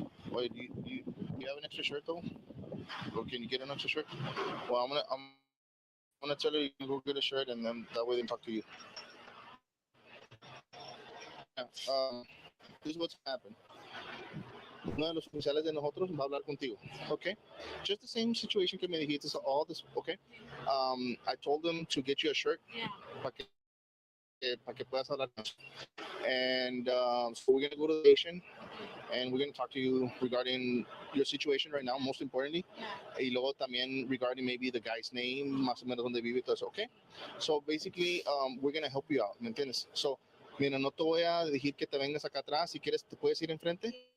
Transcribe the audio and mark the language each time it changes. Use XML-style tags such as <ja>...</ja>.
<en>Wait, do you have an extra shirt though? Or can you get an extra shirt? Well, I'm gonna tell her you can go get a shirt, and then that way they can talk to you. Yeah, this is what's happened.</en> <es>Uno de los oficiales de nosotros va a hablar contigo, okay?</es> <en>Just the same situation</en> <es>que me dijiste,</es> <en>so all this, okay? I told them to get you a shirt</en> <es>para que puedas hablar.</es> <en>And so we're gonna go to the station, and we're gonna talk to you regarding your situation right now, most importantly.</en> <es>Y luego también</es> <en>regarding maybe the guy's name,</en> <es>más o menos donde vive, todo eso, okay?</es> <en>So basically, we're gonna help you out,</en> <es>¿me entiendes? So, mira, no te voy a decir que te vengas acá atrás. Si quieres, te puedes ir enfrente.</es>